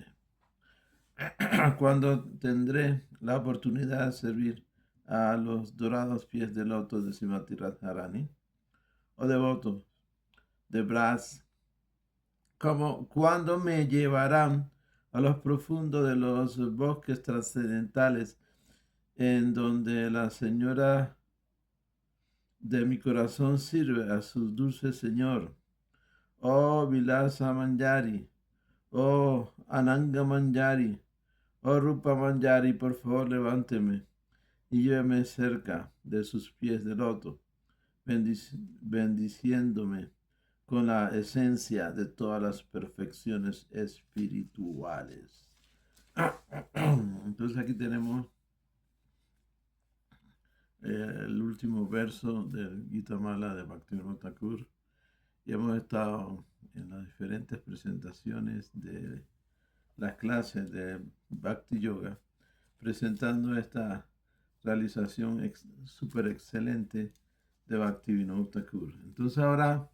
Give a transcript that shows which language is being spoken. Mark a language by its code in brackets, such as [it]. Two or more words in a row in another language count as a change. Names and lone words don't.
[es] Cuando tendré la oportunidad de servir a los dorados pies del loto de Srimati Radharani, o devotos de Braj, como cuando me llevarán a los profundos de los bosques trascendentales, en donde la señora de mi corazón sirve a su dulce Señor. Oh Vilasa Manjari, oh Ananga Manjari, oh Rupa Manjari, por favor levánteme y lléveme cerca de sus pies de loto, bendiciéndome con la esencia de todas las perfecciones espirituales. Entonces aquí tenemos el último verso del Gita Mala de Bhaktivinoda Thakur, y hemos estado en las diferentes presentaciones de las clases de Bhakti Yoga presentando esta realización súper excelente de Bhaktivinoda Thakur.